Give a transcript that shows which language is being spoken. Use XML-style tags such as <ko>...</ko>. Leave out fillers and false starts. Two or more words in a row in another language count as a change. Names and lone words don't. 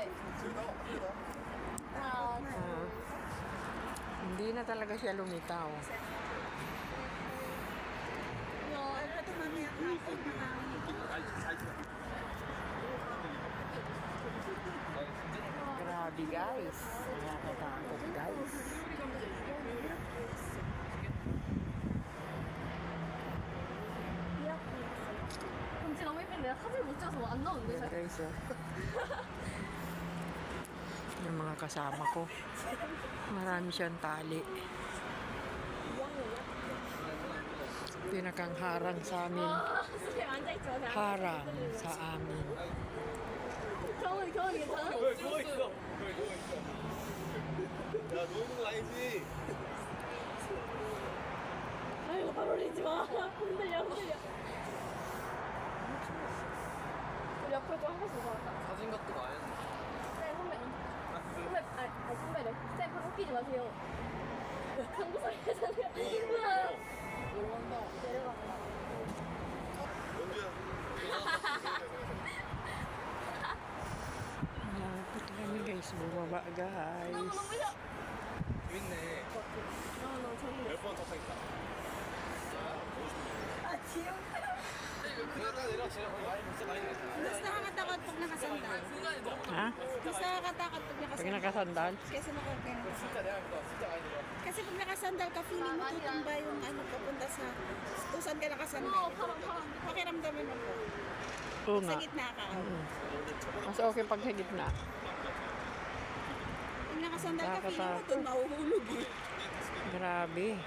<tl>Ah, hindi na talaga siya lumitaw. Ano ito mamaya hapon na Grabe guys. Nakakatakot guys.</tl> <ko>근데 너무 예쁜데 내가 사진 못 찍어서 안 나오는데</ko> <tl>Yan</tl> <ko>잘.</ko> <tl>guys, oh. Yung mga kasama ko. Marami siyang tali. Pinakang harang sa amin.</tl> <ko>그냥 앉아있죠 그냥.</ko> <tl>Harang sa amin.</tl> <ko>겨울이 괜찮아? 왜 누워있어? 왜 누워있어? 야, 누워있는 거 아니지? 아이고 발 올리지 마. 흔들려 흔들려. 우리 옆으로 좀 한 번씩 가볼까? 사진 각도 많이 네 선배. 아니 선배래. 쌤 발 웃기지 마세요. 한국 소리 하잖아요. 우와. 내려가. 연주야.</ko> <tl>Malapit kami guys. Bumaba guys.</tl> <ko>너무 무서워. 재밌네. 너무 재밌네. 몇번 탔다니까. Ah, chill. 내가 딱 내려 진짜 많이 진짜 많이 내렸어.</ko> <tl>Mas nakakatakot pag nakasandal. Ha? Mas nakakatakot pag Pag nakasandal. nakasandal? Kesa nakakaya.</tl> <ko>진짜 내가 그거 진짜 많이 내려.</ko> <tl>Kasi pag nakasandal ka, feeling mo tutumba yung ano papunta sa kung saan ka nakasandal.</tl> <ko>파랑 파랑.</ko> <tl>Pakiramdaman mo po. Oo Sa nga. gitna ka. Mas okay pag sa gitna. Pag nakasandal ka, feeling mo Nakakatakot. doon mahuhulog eh. Grabe.</tl>